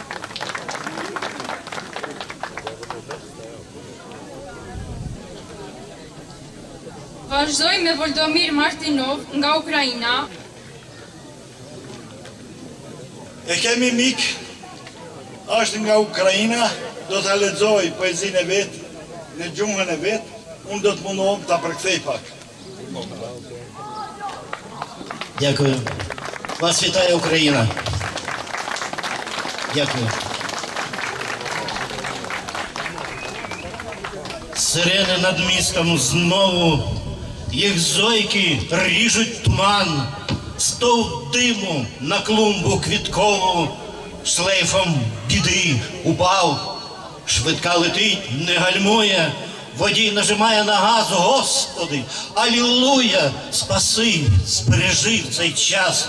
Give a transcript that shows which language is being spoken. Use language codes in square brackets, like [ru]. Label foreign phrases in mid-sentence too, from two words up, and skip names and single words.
[sq] Vazhdoj me Voldomir Martinov nga Ukraina. E kemi mik, është nga Ukraina, do të lexoj poezinë e vet, në gjuhën e vet, unë do të mundohem ta përkthej pak. [uk] Дякую. Вас вітає Україна. Дякую. Сирени над містом знову, їх зойки ріжуть туман, стовп диму на клумбу квіткову, шлейфом біди упав, швидка летить, не гальмує, воді нажимає на газ, Господи, алілуя, спаси, збережи в цей час.